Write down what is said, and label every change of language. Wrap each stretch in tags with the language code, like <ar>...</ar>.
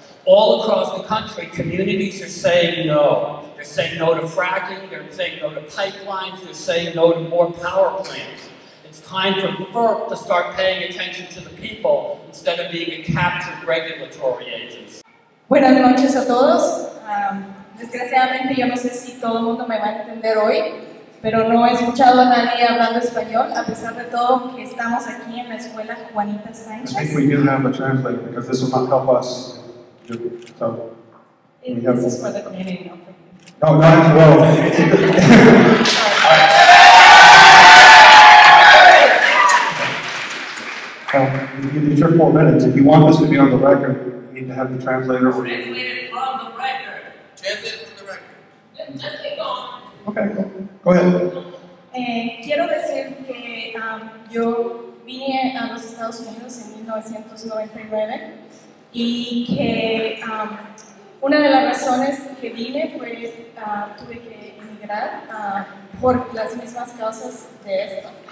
<en>All across the country, communities are saying no. They're saying no to fracking, they're saying no to pipelines, they're saying no to more power plants. It's time for FERC to start paying attention to the people instead of being a captured regulatory agency.</en> <es>Buenas noches a todos. Desgraciadamente yo no sé si todo el mundo me va a entender hoy, pero no he escuchado a nadie hablando español, a pesar de todo que estamos aquí en la escuela Juanita Sánchez.</es> <en>I think we do have a translator because this will not help us. So, This is for the community, not for you. no, not well. It's your 4 minutes. If you want this to be on the record, you need to have the translator. Translated from the record. Translated from the record. Just keep going. Okay, go ahead.</en> <es>Quiero decir que yo vine a los Estados Unidos en 1999 y que una de las razones que vine fue tuve que emigrar por las mismas causas de esto.</es>